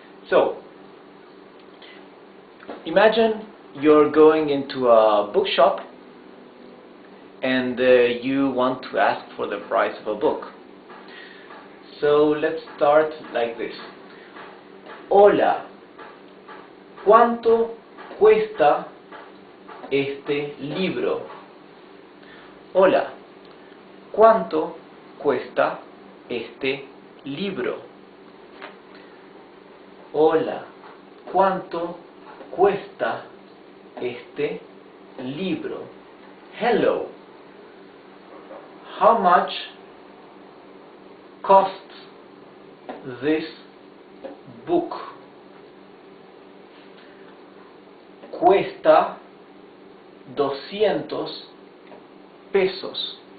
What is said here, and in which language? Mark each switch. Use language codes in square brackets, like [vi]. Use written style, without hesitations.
[en] So, imagine you're going into a bookshop and you want to ask for the price of a book. So let's start like this. [es] Hola, ¿cuánto cuesta este libro? Hola, ¿cuánto cuesta este libro? Hola, ¿cuánto cuesta este libro? [en] Hello, how much costs this book? [es] Cuesta 200 pesos.